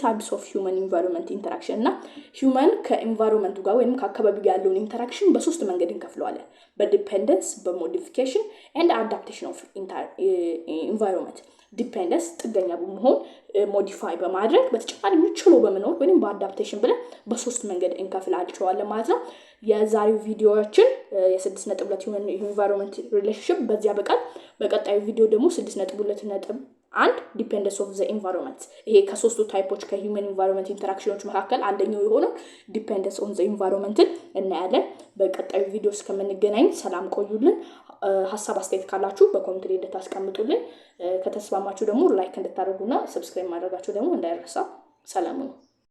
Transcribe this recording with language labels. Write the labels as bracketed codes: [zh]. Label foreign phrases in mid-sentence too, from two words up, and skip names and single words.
[en] types of human environment interaction [am] እና human ከኤንቫይሮንመንቱ ጋር ወይንም ከአካባቢ ጋር ያለውን ኢንተራክሽን በሶስት መንገድ እንከፍለዋለን በዲፔንደንስ በሞዲፊኬሽን [en] and adaptation of environment [am] ዲፔንደንስ ጥገኛ በመሆን ሞዲፋይ በማድረግ በተጨማሪ ምንችሎ በመኖር ወይንም በአዳፕቴሽን ብለን በሶስት መንገድ እንከፍላቸዋለን ማለት ነው የዛሬው ቪዲዮአችን የ6.2 [en] human environment relationship [am] በዚያ በቀጣዩ ቪዲዮ ደግሞ [en] 6.2.1 dependence of the environment [am] ይሄ ከሶስቱ ታይፖች ከ [en] human environment interactions [am] መካከል አንደኛው የሆነው [en] dependence on the environment [am] እናያለን በቀጣዩ ቪዲዮ እስከምንገናኝ ሰላም ቆዩልን ሐሳብ አስተያየት ካላችሁ በኮሜንት ላይ እንድታስቀምጡልን ከተስማማችሁ ደግሞ ላይክ እንድታደርጉና ሰብስክራይብ ማድረጋችሁ ደግሞ እንዳይረሳ ሰላም ነው